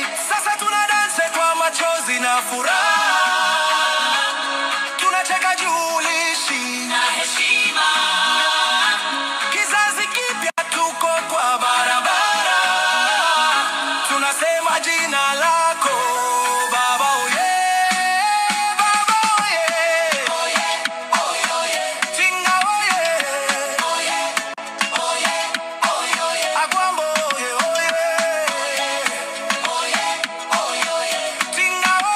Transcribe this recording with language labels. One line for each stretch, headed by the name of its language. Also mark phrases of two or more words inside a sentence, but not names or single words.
Swahili: Sasa tunadanse kwa machozi na furaha, tunacheka julishi Na heshima. kizazi kipya, tuko kwa barabara, tunasema jina lako Baba oye. Baba oye. Oye, oye, oye. Tinga oye. Oye, oye, oye, oye. Agwambo oye oye. Oye, oye, oye. Tinga